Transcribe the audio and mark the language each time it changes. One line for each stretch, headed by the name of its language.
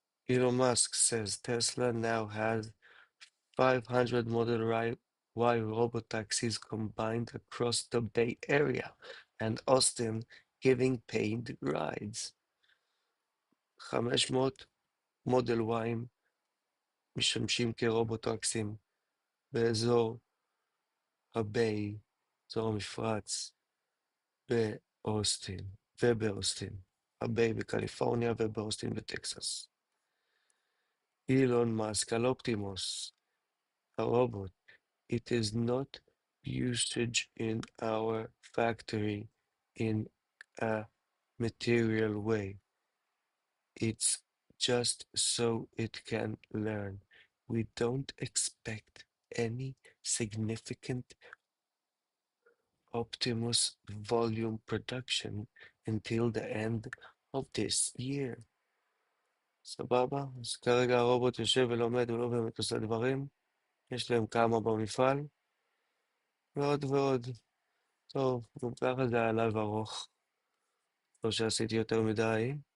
English: Elon Musk says Tesla now has 500 Model Y robotaxis combined across the Bay Area and Austin, giving paid rides.
Hebrew: 500 Model Y משמשים כרובוטקסים באזור הביי, אזור המפרץ, באוסטין ובאוסטין. הביי בקליפורניה ובאוסטין בטקסס. אילון מאסק על אופטימוס, הרובוט.
English: It is not usage in our factory in a material way. It's just so it can learn. We don't expect any significant Optimus volume production until the end of this year.
Hebrew: סבבה? אז כרגע הרובוט יושב ולומד, הוא לא באמת עושה דברים. יש להם כמה במפעל. ועוד ועוד. טוב, גם ככה זה היה לייב ארוך. לא שעשיתי יותר מדי.